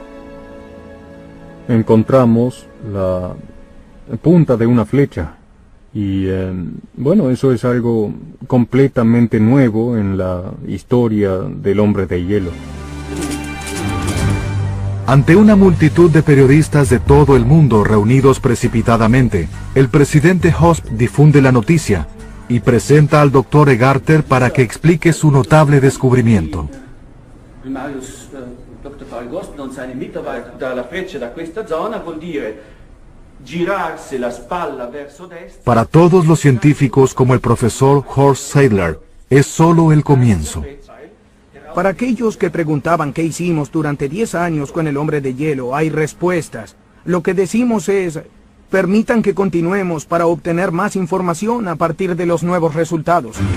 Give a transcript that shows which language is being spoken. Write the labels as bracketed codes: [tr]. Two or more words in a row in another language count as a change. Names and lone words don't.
[es] Encontramos la punta de una flecha y bueno, eso es algo completamente nuevo en la historia del hombre de hielo. Ante una multitud de periodistas de todo el mundo reunidos precipitadamente, el presidente Hosp difunde la noticia y presenta al Dr. Egarter para que explique su notable descubrimiento. [de] Dr. Paul Gosner und seine Mitarbeiter [it] da la freccia da questa zona vuol dire [es] Para todos los científicos como el profesor Horst Seidler, es solo el comienzo. Para aquellos que preguntaban qué hicimos durante 10 años con el hombre de hielo, hay respuestas. Lo que decimos es, permitan que continuemos para obtener más información a partir de los nuevos resultados.